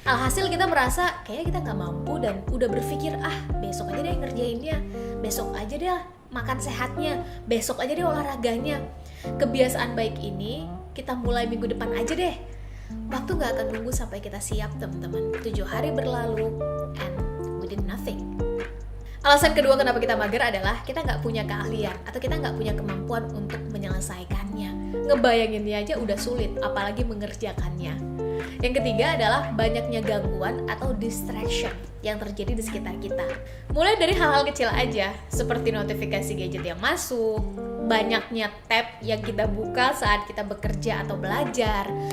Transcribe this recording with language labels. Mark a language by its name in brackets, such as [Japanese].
[Indonesian] Alhasil kita merasa kayaknya kita nggak mampu dan udah berpikir, besok aja deh ngerjainnya, besok aja deh makan sehatnya, besok aja deh olahraganya. Kebiasaan baik ini kita mulai minggu depan aja deh. Waktu nggak akan nunggu sampai kita siap, teman-teman. 7 hari berlalu [English] and we did nothing. [Indonesian] Alasan kedua kenapa kita mager adalah kita nggak punya keahlian atau kita nggak punya kemampuan untuk menyelesaikannya. Ngebayanginnya aja udah sulit, apalagi mengerjakannya. Yang ketiga adalah banyaknya gangguan atau distraction yang terjadi di sekitar kita. Mulai dari hal-hal kecil aja, seperti notifikasi gadget yang masuk, banyaknya tab yang kita buka saat kita bekerja atau belajar.